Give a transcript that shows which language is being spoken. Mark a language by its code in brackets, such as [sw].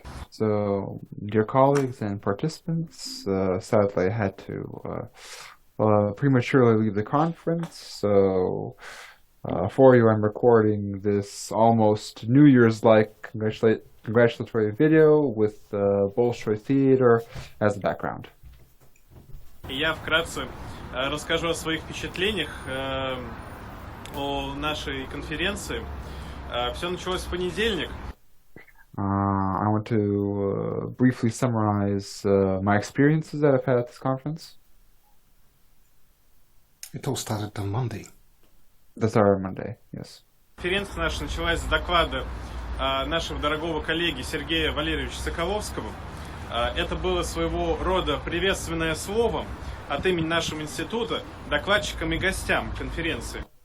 [en] So, dear colleagues and participants, sadly I had to prematurely leave the conference, so for you I'm recording this almost New Year's-like congratulatory video with Bolshoi Theater as the background. [ru] Я вкратце расскажу о своих впечатлениях о нашей конференции. Все началось в понедельник. [en] I want to briefly summarize my experiences that I've had at this conference. It all started on Monday. That started on Monday, yes. [ru] Конференция наша началась с доклада нашего дорогого коллеги Сергея Валерьевича Соколовского. Это было своего рода приветственное слово от имени нашего института докладчикам и гостям конференции.